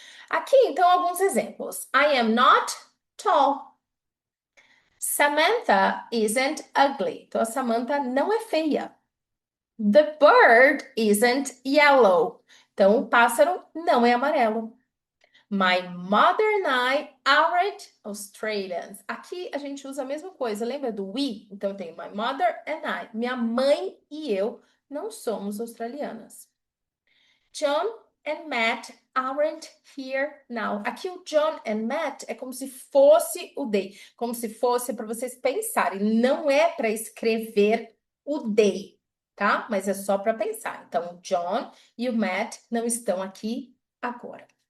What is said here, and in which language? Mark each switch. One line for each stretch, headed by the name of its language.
Portuguese: Aqui, então, alguns exemplos.
English: I am not tall. Samantha isn't ugly.
Portuguese: Então, a Samantha não é feia.
English: The bird isn't yellow.
Portuguese: Então, o pássaro não é amarelo.
English: My mother and I aren't Australians.
Portuguese: Aqui a gente usa a mesma coisa, lembra do we? Então tem
English: my mother and I.
Portuguese: Minha mãe e eu não somos australianas.
English: John and Matt aren't here now.
Portuguese: Aqui o John and Matt é como se fosse o they, como se fosse para vocês pensarem. Não é para escrever o they, tá? Mas é só para pensar. Então o John e o Matt não estão aqui agora.